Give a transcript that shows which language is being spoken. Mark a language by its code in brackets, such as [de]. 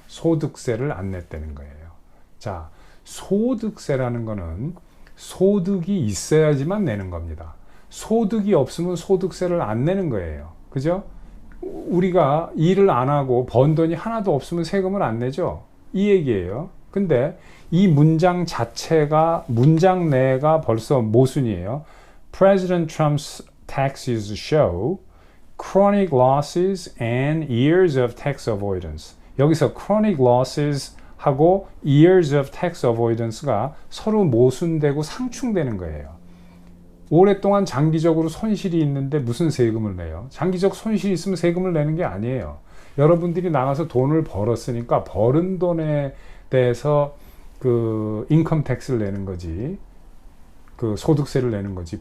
[ko] 소득세를 안 냈다는 거예요. 자, 소득세라는 거는 소득이 있어야지만 내는 겁니다. 소득이 없으면 소득세를 안 내는 거예요. 그죠? 우리가 일을 안 하고 번 돈이 하나도 없으면 세금을 안 내죠. 이 얘기예요. 근데 이 문장 자체가 문장 내가 벌써 모순이에요. [en] President Trump's taxes show chronic losses and years of tax avoidance. [ko] 여기서 [en] chronic losses [ko] 하고 [en] years of tax avoidance [ko] 가 서로 모순되고 상충되는 거예요. 오랫동안 장기적으로 손실이 있는데 무슨 세금을 내요? 장기적 손실이 있으면 세금을 내는 게 아니에요. 여러분들이 나가서 돈을 벌었으니까 벌은 돈에 대해서 그 인컴 텍스를 내는 거지, 그 소득세를 내는 거지.